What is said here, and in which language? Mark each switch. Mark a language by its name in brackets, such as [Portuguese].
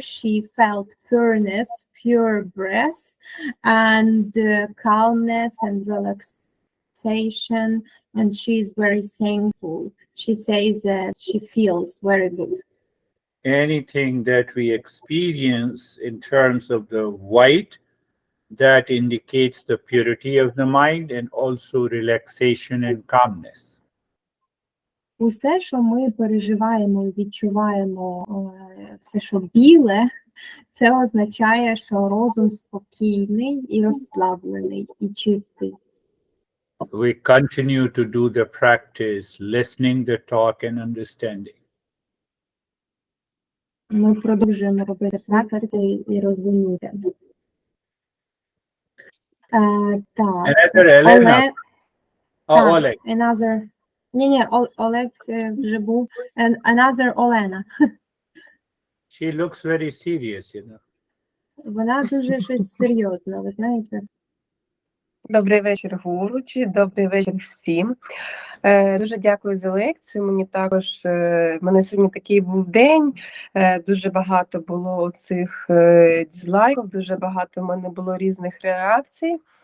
[English] She felt pureness, pure breath, and calmness and relaxation, and she is very thankful. She says that she feels very good. Anything that we experience in terms of the white, that indicates the purity of the mind and also relaxation and calmness. [Ukrainian] Усе, що ми переживаємо і відчуваємо, все, що біле, це означає, що розум спокійний і розслаблений, і чистий. [English] We continue to do the practice, listening the talk and understanding. [Ukrainian] Ми продовжуємо робити практики і розуміти. Так. [English] Another Elena. Oleg. Another. [Ukrainian] Ні, Олег вже був. [English] Another Олена. She looks very serious, you know. [Ukrainian] Вона дуже щось серйозне, ви знаєте. Добрий вечір, Гуруджі, добрий вечір всім. Дуже дякую за лекцію. Мені також, в мене сьогодні такий був день, дуже багато було цих дизлайків, дуже багато в мене було різних реакцій.